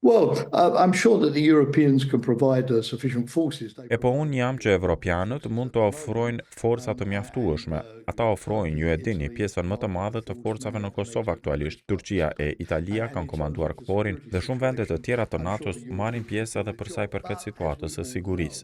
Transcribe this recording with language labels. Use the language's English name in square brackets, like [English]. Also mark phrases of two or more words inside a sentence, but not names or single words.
[English] Well, I'm sure that the Europeans can provide sufficient forces. [Albanian] E po unë jam që evropianët mund të ofrojnë forca të mjaftueshme. Ata ofrojnë, ju e dini, pjesën më të madhe të forcave në Kosovë aktualisht. Turqia e Italia kanë komanduar KFOR-in dhe shumë vende të tjera të NATO-s marrin pjesë edhe për sa i përket situatës së sigurisë.